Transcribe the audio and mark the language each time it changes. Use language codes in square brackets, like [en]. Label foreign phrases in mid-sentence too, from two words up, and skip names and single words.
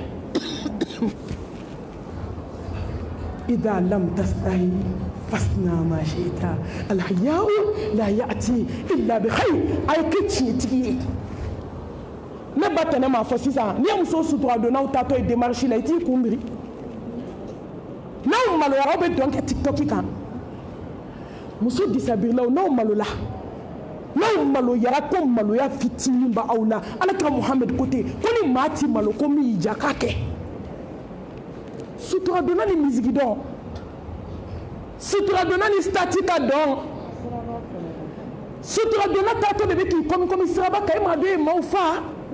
[ar] إذا لم تستحي فاصنع ما شئت الحياء لا يأتي إلا بخير أي كتشي تيجي [bm] ne ba tɛnɛ m'a fɔ sisan ni ye muso sutura don n'aw taatɔ ye démarche la i t'i kun biri n'aw maloyara aw bɛ dɔn kɛ tiktok kan muso disabirilaw n'aw malola n'aw maloyara ko maloya fitinin b'aw la alakira muhammed ko ten ko ni maa ti malo ko min y'i ja k'a kɛ sutura donna ni misigi dɔn sutura donna ni stati ka dɔn sutura donna taatɔ de bɛ k'i komi siraba kan e m'a dɔn e maaw fa